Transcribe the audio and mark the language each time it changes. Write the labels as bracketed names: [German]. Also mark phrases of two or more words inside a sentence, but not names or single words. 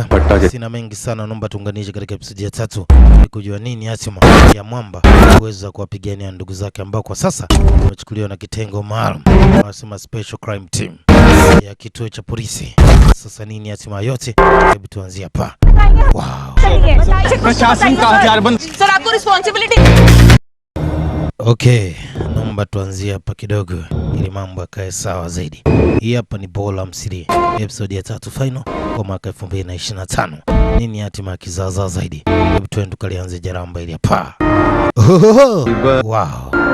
[Swahili] Sina mengi sana, naomba tuunganishe katika episode ya 3 ili kujua nini hatima ya mwamba kuweza kuwapigania ndugu zake ambao kwa sasa wamechukuliwa na kitengo maalum wanasema [English] special crime team [Swahili] ya kituo cha polisi. Sasa nini hatima yote? Hebu tuanzie hapa. Wow. [Hindi] प्रशासन का हथियारबंद सर, आपको रिस्पांसिबिलिटी. [Swahili] Okay, naomba tuanzie hapa kidogo ili mambo yakae sawa zaidi. Hii hapa ni Bola Msiri, episode ya 3 final kwa mwaka 2025. Nini hatima kizaza zaidi? Hebu twende tukalianze jaramba ili hapa. Wow.